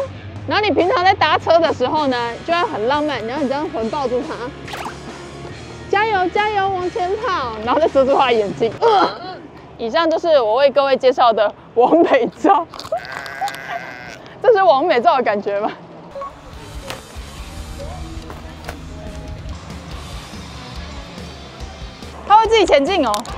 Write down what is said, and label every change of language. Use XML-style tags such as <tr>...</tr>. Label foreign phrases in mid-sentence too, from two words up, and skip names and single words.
<zh>然後你平常在搭車的時候呢，就會很浪漫，然後你這樣環抱住它，加油加油，往前跑，然後再遮住它的眼睛。以上就是我為各位介紹的網美照，這是網美照的感覺嗎？它會自己前進哦。</zh>